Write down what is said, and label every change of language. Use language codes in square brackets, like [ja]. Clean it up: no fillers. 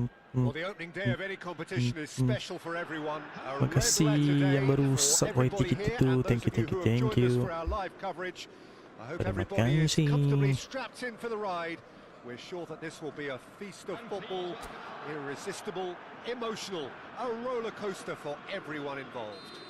[en] Well, the opening day of any competition is special for everyone. [ms] Terima kasih yang baru sub YT kita tu. [en] Thank you. I hope everybody is comfortably strapped in for the ride. We're sure that this will be a feast of football, irresistible, emotional, a roller coaster for everyone involved.